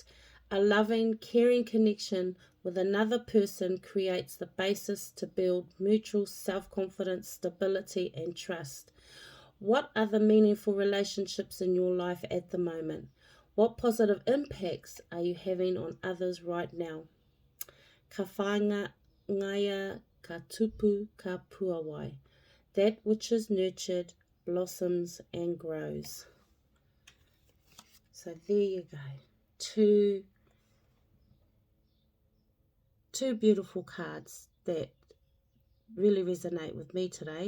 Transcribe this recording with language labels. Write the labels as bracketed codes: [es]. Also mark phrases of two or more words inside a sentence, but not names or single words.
[en] A loving, caring connection with another person creates the basis to build mutual self-confidence, stability, and trust. What are the meaningful relationships in your life at the moment? What positive impacts are you having on others right now? [mi] Ka whangaia, ka tupu, ka pūawai. [en] That which is nurtured blossoms and grows. So there you go. Two beautiful cards that really resonate with me today.